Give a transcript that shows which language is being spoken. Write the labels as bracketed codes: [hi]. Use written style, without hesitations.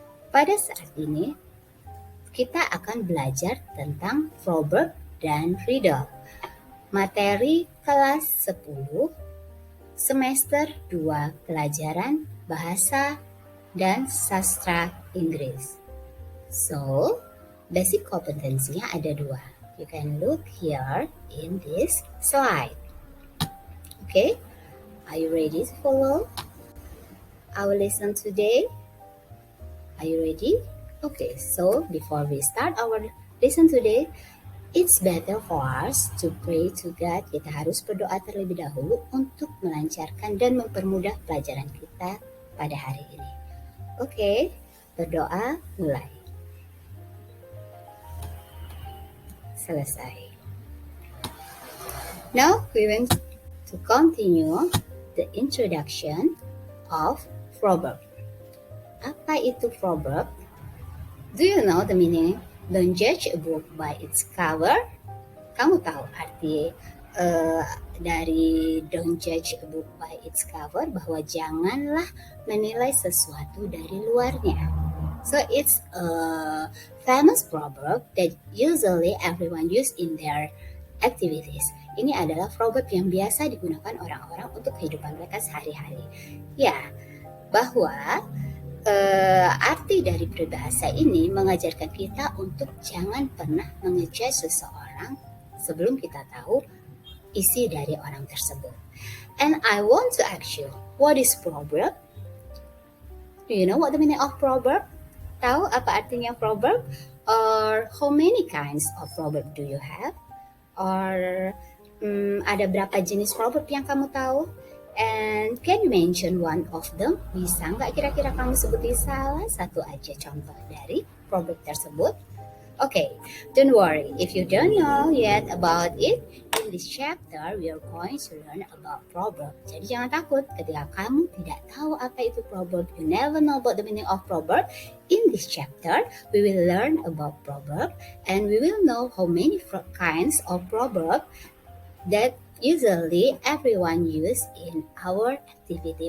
[id] Pada saat ini, kita akan belajar tentang proverb dan riddle. Materi kelas 10, semester 2, pelajaran bahasa dan sastra Inggris. So, basic kompetensinya ada 2. [en] You can look here in this slide. Okay, are you ready to follow our lesson today? Are you ready? Okay, so before we start our lesson today, it's better for us to pray to God. [id] Kita harus berdoa terlebih dahulu untuk melancarkan dan mempermudah pelajaran kita pada hari ini. Oke, berdoa mulai. Selesai. [en] Now we want to continue the introduction of proverb. [id] Apa itu proverb? [en] Do you know the meaning? Don't judge a book by its cover. [id] Kamu tahu arti dari [en] don't judge a book by its cover, [id] bahwa janganlah menilai sesuatu dari luarnya. [en] So it's a famous proverb that usually everyone use in their activities. [id] Ini adalah proverb yang biasa digunakan orang-orang untuk kehidupan mereka sehari-hari. Ya, bahwa arti dari peribahasa ini mengajarkan kita untuk jangan pernah mengejudge seseorang sebelum kita tahu isi dari orang tersebut. [en] And I want to ask you, what is proverb? Do you know what the meaning of proverb? [id] Tahu apa artinya proverb? [en] Or how many kinds of proverb do you have? [id] Or ada berapa jenis proverb yang kamu tahu? [en] And can you mention one of them? [id] Bisa nggak kira-kira kamu sebutin salah satu aja contoh dari proverb tersebut? [en] Okay, don't worry. If you don't know yet about it, in this chapter we are going to learn about proverb. [id] Jadi jangan takut ketika kamu tidak tahu apa itu proverb. [en] You never know about the meaning of proverb. In this chapter, we will learn about proverb and we will know how many kinds of proverb that usually everyone use in our activity.